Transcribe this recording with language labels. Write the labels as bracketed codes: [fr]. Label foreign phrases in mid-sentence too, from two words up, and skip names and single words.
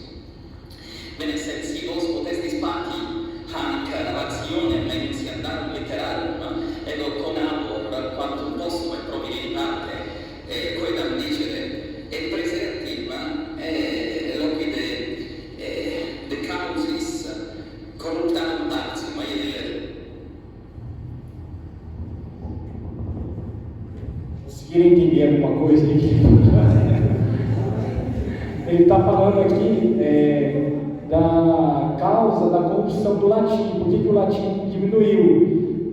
[la] Bene, si vos potestis pati hanc narrationem mentionarum literarum, ego conabor quantum possum et providi parte quaedam dicere, et presertim loqui de causis corruptarum artium [pt] Conseguiram entender alguma coisa aqui? Ele está falando aqui da causa da corrupção do latim, por que o latim diminuiu.